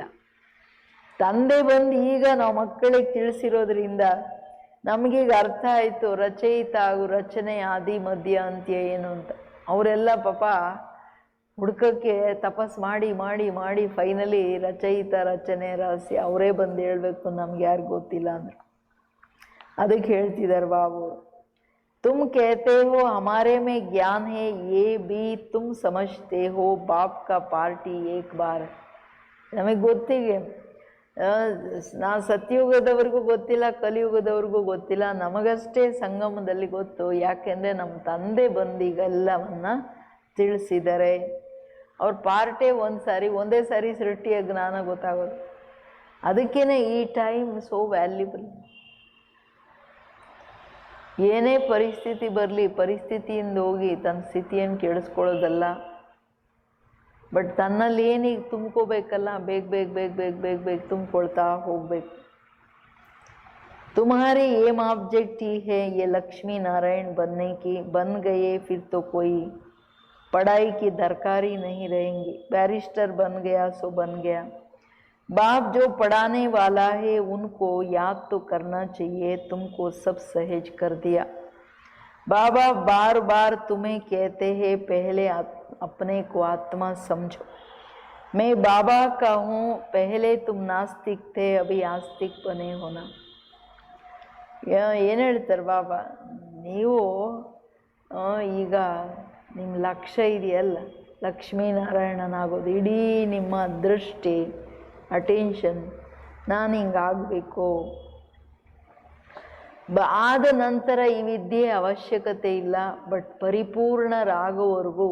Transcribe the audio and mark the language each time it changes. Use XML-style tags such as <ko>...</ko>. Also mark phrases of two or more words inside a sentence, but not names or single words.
<kn>ತಂದೆ ಬಂದು ಈಗ ನಾವು ಮಕ್ಕಳಿಗೆ ತಿಳಿಸಿರೋದ್ರಿಂದ ನಮಗೀಗ ಅರ್ಥ ಆಯಿತು ರಚಯಿತ ಹಾಗೂ ರಚನೆ ಆದಿ ಮಧ್ಯ ಅಂತ್ಯ ಏನು ಅಂತ. ಅವರೆಲ್ಲ ಪಾಪ ಹುಡ್ಕಕ್ಕೆ ತಪಸ್ ಮಾಡಿ ಮಾಡಿ ಮಾಡಿ ಫೈನಲಿ ರಚಯಿತ ರಚನೆ ರಹಸ್ಯ ಅವರೇ ಬಂದು ಹೇಳಬೇಕು, ನಮ್ಗೆ ಯಾರು ಗೊತ್ತಿಲ್ಲ ಅಂದ್ರೆ. ಅದಕ್ಕೆ ಹೇಳ್ತಿದ್ದಾರೆ ಬಾಬು,</kn> <hi>तुम कहते हो हमारे में ज्ञान है, ये भी तुम समझते हो बाप का पार्टी एक बार।</hi> <kn>ನಮಗೆ ಗೊತ್ತಿಗೆ ನಾ ಸತ್ಯಯುಗದವ್ರಿಗೂ ಗೊತ್ತಿಲ್ಲ, ಕಲಿಯುಗದವ್ರಿಗೂ ಗೊತ್ತಿಲ್ಲ, ನಮಗಷ್ಟೇ ಸಂಗಮದಲ್ಲಿ ಗೊತ್ತು. ಯಾಕೆಂದರೆ ನಮ್ಮ ತಂದೆ ಬಂದು ಈಗೆಲ್ಲವನ್ನ ತಿಳಿಸಿದ್ದಾರೆ. ಅವ್ರ ಪಾರ್ಟೇ ಒಂದೇ ಸಾರಿ ಸೃಷ್ಟಿಯ ಜ್ಞಾನ ಗೊತ್ತಾಗೋದು. ಅದಕ್ಕೇನೆ ಈ ಟೈಮ್</kn> <en>so valuable.</en> <kn>ಏನೇ ಪರಿಸ್ಥಿತಿ ಬರಲಿ, ಪರಿಸ್ಥಿತಿಯಿಂದ ಹೋಗಿ ತನ್ನ ಸ್ಥಿತಿಯನ್ನು ಕೇಳಿಸ್ಕೊಳ್ಳೋದಲ್ಲ, ಬಟ್ ತನ್ನಲ್ಲಿ ಏನೀಗ ತುಂಬ್ಕೋಬೇಕಲ್ಲ, ಬೇಗ ಬೇಗ ಬೇಗ ಬೇಗ ಬೇಗ ಬೇಗ ತುಂಬಿಕೊಳ್ತಾ ಹೋಗ್ಬೇಕು.</kn> <hi>तुम्हारे</hi> <en>aim object</en> <hi>ही है ये लक्ष्मी नारायण बनने की, बन गए फिर तो कोई पढ़ाई की दरकारी नहीं रहेंगी। बैरिस्टर बन गया सो बन गया। बाप जो पढ़ाने वाला है उनको याद तो करना चाहिए, तुमको सब सहेज कर दिया। बाबा बार बार तुम्हें कहते हैं पहले अपने को आत्मा समझो। मैं बाबा का हूँ, पहले तुम नास्तिक थे, अभी आस्तिक बने होना।</hi> <kn>ಏನು ಹೇಳ್ತಾರೆ ಬಾಬಾ, ನೀವು ಈಗ ನಿಮ್ಮ ಲಕ್ಷ್ಯ ಇದೆಯಲ್ಲ ಲಕ್ಷ್ಮೀನಾರಾಯಣನಾಗೋದು, ಇಡೀ ನಿಮ್ಮ ದೃಷ್ಟಿ ಅಟೆನ್ಷನ್ ನಾನು ಹಿಂಗಾಗಬೇಕು. ಆದ ನಂತರ ಈ ವಿದ್ಯೆ ಅವಶ್ಯಕತೆ ಇಲ್ಲ, ಬಟ್ ಪರಿಪೂರ್ಣರಾಗುವವರೆಗೂ.</kn>